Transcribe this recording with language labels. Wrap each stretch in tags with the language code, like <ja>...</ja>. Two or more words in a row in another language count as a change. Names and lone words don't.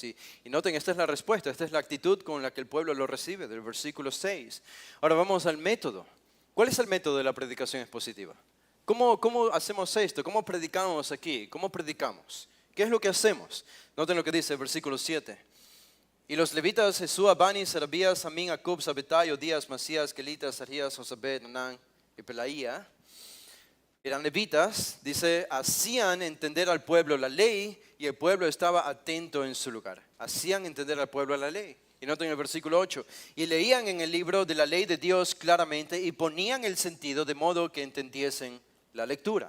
<es>Y noten, esta es la respuesta, esta es la actitud con la que el pueblo lo recibe del versículo 6. Ahora vamos al método. ¿Cuál es el método de la predicación expositiva? ¿Cómo hacemos esto? ¿Cómo predicamos aquí? ¿Cómo predicamos? ¿Qué es lo que hacemos? Noten lo que dice el versículo 7. Y los levitas, Jesúa, Bani, Serabías, Amín, Acub, Sabetai, Odías, Masías, Kelitas, Arías, Josabed, Nanán y Pelaía, eran levitas, dice, hacían entender al pueblo la ley y el pueblo estaba atento en su lugar. Hacían entender al pueblo la ley. Y noten el versículo 8. Y leían en el libro de la ley de Dios claramente y ponían el sentido de modo que entendiesen la lectura.</es>